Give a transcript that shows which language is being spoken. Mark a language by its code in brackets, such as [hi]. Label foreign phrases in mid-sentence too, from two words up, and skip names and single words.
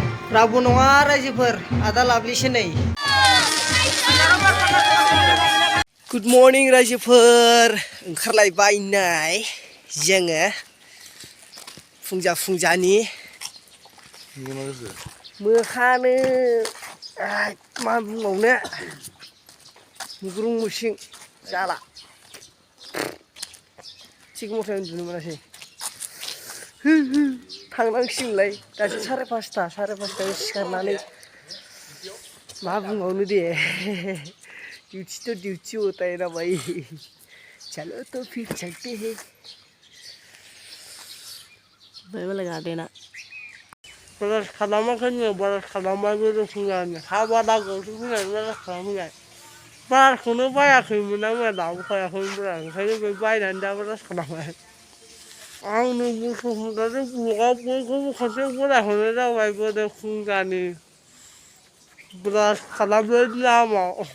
[brx] रावबो नङा रायजोफोर आदा लाबलिसो नै [en] good morning [brx] रायजोफोर ओंखारलायबाय जोङो फुंजानि मोखानो मा बुंबावनो मुग्रुं मुसिं जाला थिग मथे उन्दुनो मोनासै थांनांसिगोनलाय दासो 5:30 सिखारनानै मा बुंबावनो दे [hi] ड्यूटी तो ड्यूटी होता है ना भाई चलो तो फिर चलते हैं भाई वाला गार्डन है [brx] बरस खालामाखै बरस खालामबाबो रोंफुंजानो हाबादा गंसे फैनानै बरस खालामफैबाय बारखौनो बायाखैमोन आङो दाबो खायाखैमोनब्रा ओंखायनो बे बायनानै दा बरस खालामबाय आंनो गथ'फोरनानै ब्लगाव बयखौबो खनसे फरायहरनाय जाबाय बोरै फुंजानि ब्रास खालामनो लामाव